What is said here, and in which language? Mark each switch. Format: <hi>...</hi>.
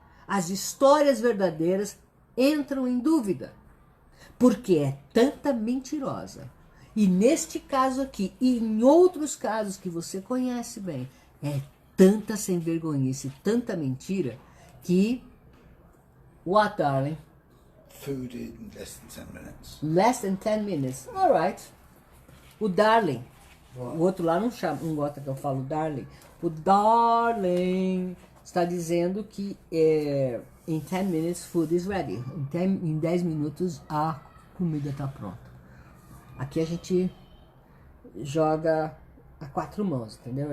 <pt>As histórias verdadeiras entram em dúvida, porque é tanta mentirosa. E neste caso aqui, e em outros casos que você conhece bem, é tanta sem vergonhice, tanta mentira, que...</pt> <en>What, darling? Food in less than 10 minutes. Less than 10 minutes. All right. O darling.</en> <pt>O outro lá não gosta que eu falo darling. O darling está dizendo que em 10</pt> <en>minutes food is ready.</en> <pt>Em 10 minutos a comida está pronta. Aqui a gente joga a 4 mãos, entendeu?</pt>